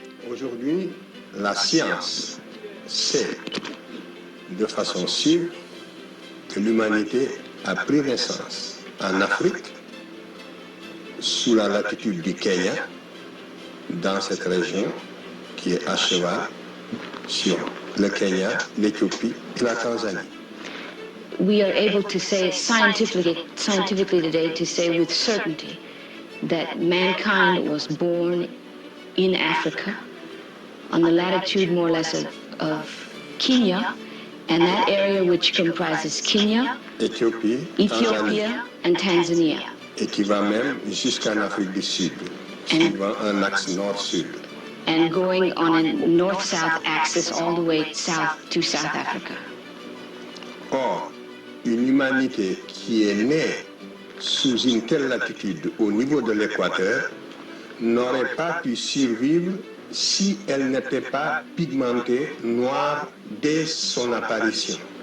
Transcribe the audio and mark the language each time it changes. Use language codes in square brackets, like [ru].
[fr] Aujourd'hui, la science sait de façon sûre que l'humanité a pris naissance en Afrique, sous la latitude du Kenya, dans cette région qui est à cheval sur le Kenya, l'Éthiopie et la Tanzanie. [en] We are able to say scientifically today, to say with certainty that mankind was born in Africa, on the latitude more or less of Kenya, and that area which comprises Kenya, Ethiopia and Tanzania. [fr] Et qui va même jusqu'en Afrique du Sud, suivant un axe nord-sud. [en] And going on a north-south axis all the way south to South Africa. [fr] Or, une humanité qui est née sous une telle latitude au niveau de l'équateur n'aurait pas pu survivre si elle n'était pas pigmentée noire dès son apparition.